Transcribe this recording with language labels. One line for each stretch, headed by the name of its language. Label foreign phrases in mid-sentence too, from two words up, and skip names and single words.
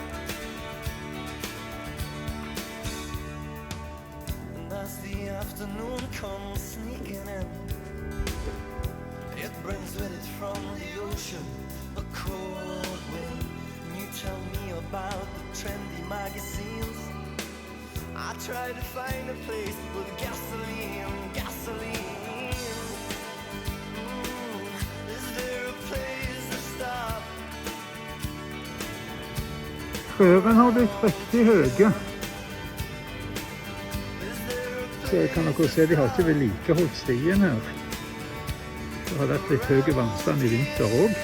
English: And as the afternoon comes sneaking in, it brings with it from the ocean a cold wind. try to find a place with gasoline. Is there a place to stop?
Norwegian: Trærne har blitt riktig høye. Så kan dere se, de har ikke vedlikeholdt stien her. Det har vært litt høy vannstand i vinter også.